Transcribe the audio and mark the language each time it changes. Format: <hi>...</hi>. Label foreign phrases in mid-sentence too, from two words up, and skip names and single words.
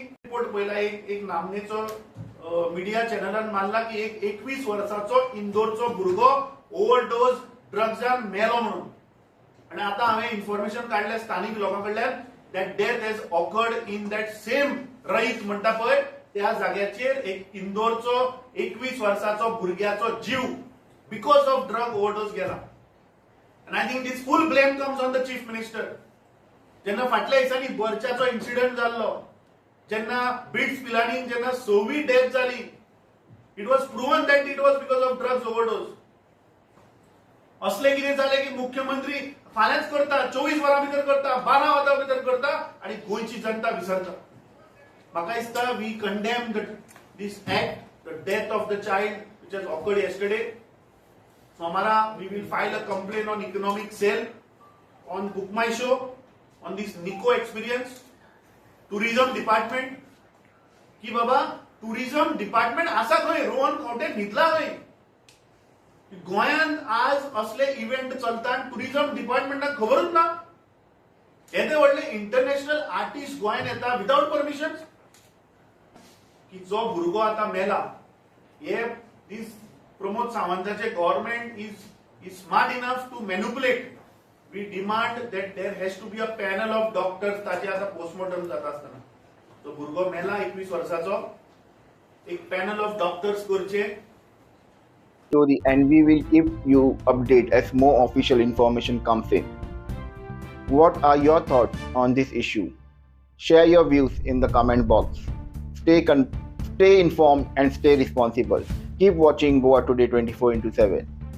<kok>रिपोर्ट पळयला एक नामनेचो मिडिया चॅनलान मारला की एक 21 वर्साचो इंदोरचो भुरगो ओव्हरडोज ड्रग्जान मेलो म्हणून. आणि आता हांवें इन्फॉर्मेशन काढल्या स्थानिक लोकां कडल्यान</kok> <en>that death has occurred in that same</en> <kok>रईत म्हणटा पळय त्या जाग्याचेर एक इंदोरचो 21 वर्साचो भुरग्याचो जीव</kok> <en>because of drug overdose</en> <kok>गेला.</kok> <en>And I think this full blame comes on the chief minister.</en> <kok>जेन्ना फाटल्या दिसांनी बर्चाचो इन्सिडंट जाल्लो, जेन्ना बिट्स पिलांनी जेन्ना 26 डेथ जाली,</kok> <en>It was proven that it was because of drugs overdose.</en> <kok>असले कितें जालें की मुख्यमंत्री फाल्यांच करता, 24 वरां भितर करता, 12 वरां भितर करता आनी गोंयची जनता विसरता. म्हाका दिसता</kok> <en>We condemn this act, the death of the child which has occurred yesterday. Tomorrow we will file a complaint on economic sale, on Book My Show, on this Nico experience. Tourism department</en> <kok>की बाबा</kok> <en>tourism department</en> <kok>आसा खंय रोहन खंवटे न्हिदला खंय. गोंयांत आज असले इव्हेंट चलता आनी टुरिझम डिपार्टमेंटाक खबरूच ना. येदे व्हडले</kok> <en>international artist</en> <kok>गोंयांत येता</kok> <en>without permission.</en> <kok>की जो भुरगो आता मेला हे दिस प्रमोद सावंताचे</kok> <en>government is smart enough to manipulate. We demand that there has to be a panel of doctors</en> <kok>ताचे आता पोस्टमॉर्टम जाता आसतना. तो भुरगो मेला 21 वर्साचो, एक</kok> <en>panel of doctors</en> <kok>करचे.</kok> <en>Story, and we will keep you updated as more official information comes in. What are your thoughts on this issue? Share your views in the comment box. Stay informed and stay responsible. Keep watching Goa Today 24/7.</en>